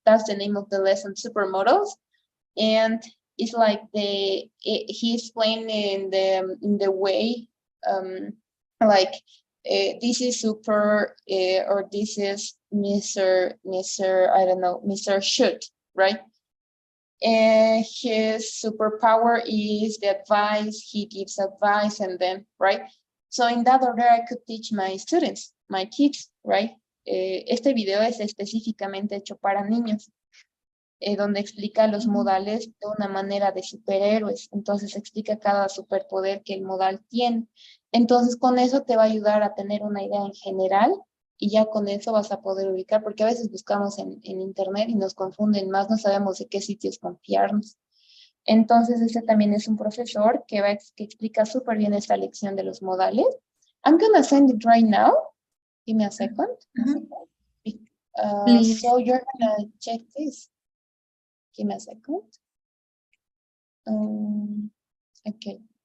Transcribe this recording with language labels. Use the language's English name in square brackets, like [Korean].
[English] That's the name of the lesson, supermodels, and it's like he explained in the way like this is super or this is Mr. I don't know, Mr. Shoot, right? And his superpower is the advice, he gives advice, and then, right? So in that order, I could teach my students, my kids, right? [Spanish] Este video es específicamente hecho para niños, donde explica los modales de una manera de superhéroes. Entonces explica cada superpoder que el modal tiene. Entonces con eso te va a ayudar a tener una idea en general y ya con eso vas a poder ubicar, porque a veces buscamos en internet y nos confunden más, no sabemos de qué sitios confiarnos. Entonces este también es un profesor que explica súper bien esta lección de los modales. [English] I'm gonna send it right now. Give me a second. Mhm. Please. So you're gonna check this. Give me a second. Okay.